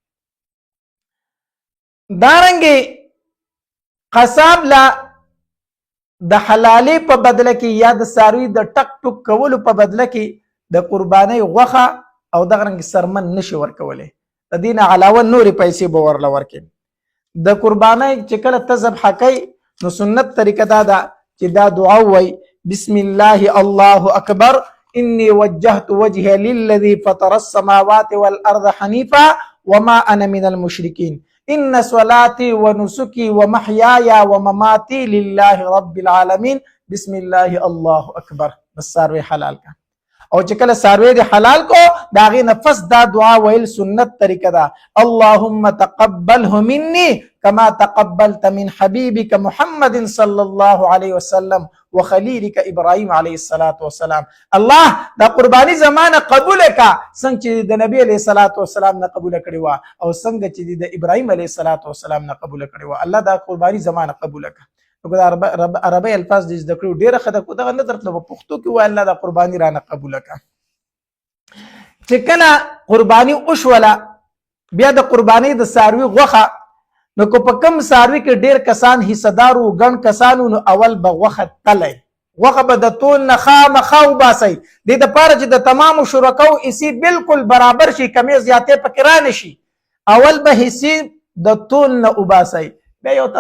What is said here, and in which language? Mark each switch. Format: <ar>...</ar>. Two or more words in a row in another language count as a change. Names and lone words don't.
<ps>دارنګې قصاب لا د حلالې په بدله کې یا د څاروي د ټک ټوک کولو په بدله کې د قربانۍ غوښه او دغه رنګ سرمن نشي ورکولی، د دې نه علاوه نورې پیسې به ورله ورکړي. د قربانۍ چې کله ته ذبحه کوي نو سنت طریقه دا ده چې دا دعا ووایي</ps> <ar>بسم الله الله اکبر انی وجهت وجهي للذي فطر السماوات والارض حنيفا وما انا من المشركين ان صلاتي ونسكي ومحياي ومماتي لله رب العالمين بسم الله الله اکبر.</ar> <ps>بس څاروی حلال کا، او چې کله څاروی دې حلال کو د هغې نفس دا دعا ویل سنت طریقه ده</ps> <ar>اللهم تقبله مني كما تقبلت من حبيبك محمد صلى الله عليه وسلم وخليلك ابراهيم عليه الصلاه والسلام.</ar> <ps>الله دا قرباني زمانه قبول کا څنګه چې د نبی عليه الصلاه والسلام نه قبول کړي وا او څنګه چې د ابراهيم عليه الصلاه والسلام نه قبول کړي وا. الله دا قرباني زمانه قبول کا. عربی الفاظ دې زده کړو ډېره ښه ده، خو دغه نه درته په پښتو کې وایي الله دا قرباني رانه قبوله کا. چې کله قرباني وشوله بیا د قربانۍ د څاروي غوښه، نو که په کم څاروي کې ډېر کسان حصه دار و ګڼ کسان نو اول به غوښه تلی غوښه به د ټول نه خامخا وباسئ دې دپاره چې د تمامو شرکاو حصې بالکل برابر شي کمې زیاتې پکې را نه شي اول به حصې د ټول نه وباسئ بیا یو</ps>